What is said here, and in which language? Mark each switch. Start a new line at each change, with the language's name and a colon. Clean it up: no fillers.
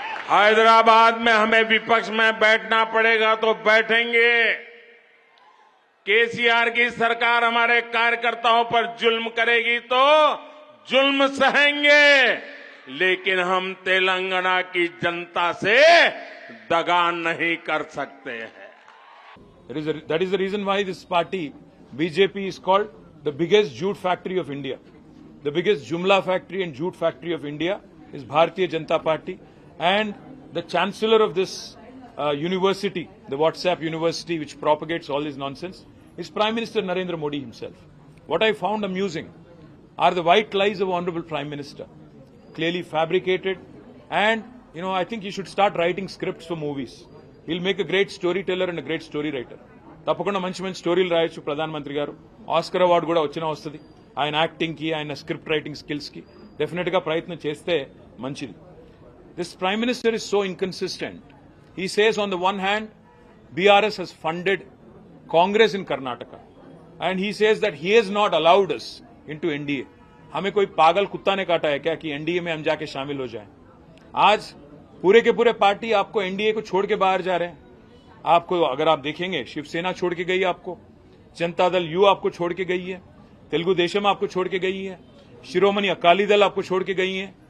Hindi: हैदराबाद में हमें विपक्ष में बैठना पड़ेगा तो बैठेंगे। केसीआर की सरकार हमारे कार्यकर्ताओं पर जुल्म करेगी तो जुल्म सहेंगे, लेकिन हम तेलंगाना की जनता से दगा नहीं कर सकते हैं।
English: That is the reason why this party, BJP, is called the biggest jute factory of India. The biggest Jumla factory and jute factory of India is Bharatiya Janata Party. And the chancellor of this university, the WhatsApp university which propagates all this nonsense, is Prime Minister Narendra Modi himself. What I found amusing are the white lies of Honorable Prime Minister, clearly fabricated. And, I think he should start writing scripts for movies. He'll make a great storyteller and a great story writer.
Telugu: తప్పకుండా మంచి మంచి స్టోరీలు రాయొచ్చు ప్రధానమంత్రి గారు. Oscar award కూడా వస్తుంది. ఆయన యాక్టింగ్ కి, ఆయన స్క్రిప్ట్ రైటింగ్ స్కిల్స్ కి డెఫినెట్ గా ప్రయత్నం చేస్తే మంచిది.
English: This Prime Minister is so inconsistent. He says on the one hand, BRS has funded Congress in Karnataka. And he says that he has not allowed us into NDA.
Hindi: हमें कोई पागल कुत्ता ने काटा है क्या कि एनडीए में हम जाके शामिल हो जाएं? आज पूरे के पूरे पार्टी आपको एनडीए को छोड़ के बाहर जा रहे हैं. आपको अगर आप देखेंगे, शिवसेना छोड़ के गई आपको, जनता दल यू आपको छोड़ के गई है, तेलुगु देशम आपको छोड़ के गई है, शिरोमणि अकाली दल आपको छोड़ के गई है.